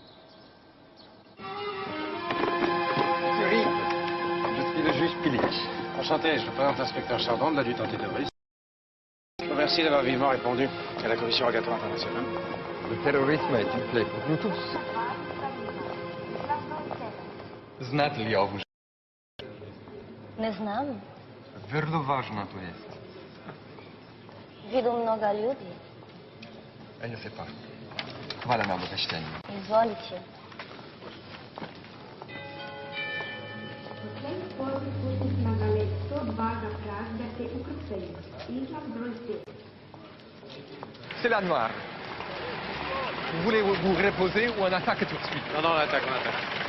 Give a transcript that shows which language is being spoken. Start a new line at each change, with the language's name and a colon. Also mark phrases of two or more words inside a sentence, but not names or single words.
French: Monsieur Rive, je suis le juge Pilic. Enchanté, je représente l'inspecteur Chardon de la lutte antiterroriste. Je vous remercie d'avoir vivement répondu à la Commission rogatoire internationale. Le terrorisme est une plaie pour nous tous.
Serbian: Znate li ovu? Ne znam. Vrlo važno to jest. Vidu mnoga ljudi.
French: Ja ne sais pas.
Serbian: Hvala na obaveštenju. Izvolite.
French: C'est la noire. Vous voulez vous reposer ou on attaque tout de suite? Non, on attaque, on attaque.